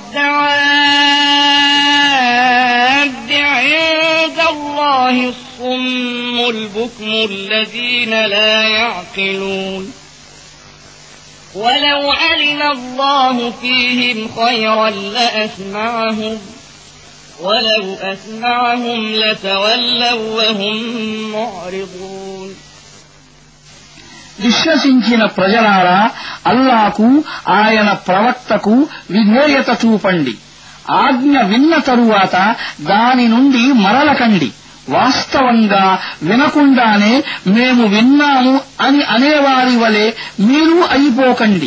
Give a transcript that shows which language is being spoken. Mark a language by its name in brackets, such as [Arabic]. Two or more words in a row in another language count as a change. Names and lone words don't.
[Arabic] الدواب عند الله الصم البكم الذين لا يعقلون ولو علم الله فيهم خيرا لأسمعهم ولو أسمعهم لتولوا وهم معرضون. [Telugu] విశ్వసించిన ప్రజలారా, అల్లాకు ఆయన ప్రవక్తకు విధేయత చూపండి. ఆజ్ఞ విన్న తరువాత దాని నుండి మరలకండి. వాస్తవంగా వినకుండానే మేము విన్నాము అని అనేవారి వలె మీరు అయిపోకండి.